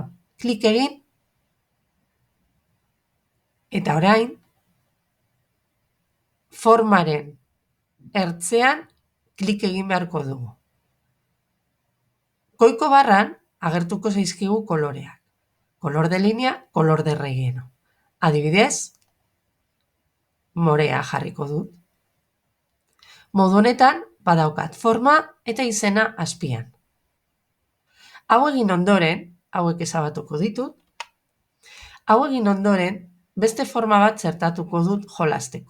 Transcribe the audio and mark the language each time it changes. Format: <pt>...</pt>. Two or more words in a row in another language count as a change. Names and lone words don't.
<eu>Klik egin, eta orain, formaren ertzean klik egin beharko dugu. Goiko barran agertuko zaizkigu koloreak.</eu> <es>Color de línea, color de relleno.</es> <eu>Adibidez, morea jarriko dut. Modu honetan, badaukat forma eta izena azpian. Hau egin ondoren, hauek ezabatuko ditut, hau egin ondoren, beste forma bat zertatuko dut jolasteko.</eu>